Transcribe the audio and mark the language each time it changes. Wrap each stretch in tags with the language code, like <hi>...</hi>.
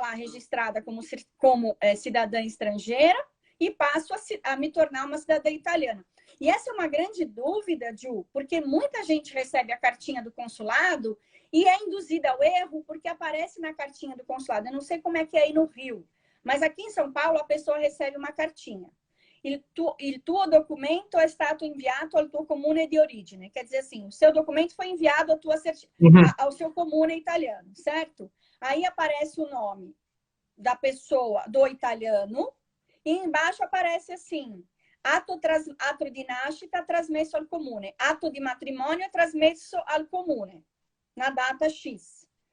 <pt>lá registrada como cidadã estrangeira e passo a me tornar uma cidadã italiana. E essa é uma grande dúvida, Ju, porque muita gente recebe a cartinha do consulado e é induzida ao erro porque aparece na cartinha do consulado. Eu não sei como é que é aí no Rio, mas aqui em São Paulo a pessoa recebe uma cartinha.</pt> <it>Il tuo documento è stato inviato al tuo comune di origine.</it> <pt>Quer dizer assim, o seu documento foi enviado ao seu comune italiano, certo? Aí aparece o nome da pessoa, do italiano, e embaixo aparece assim,</pt> <it>atto di nascita trasmesso al comune,</it> <pt>atto di matrimonio trasmesso al comune, na data X.</pt>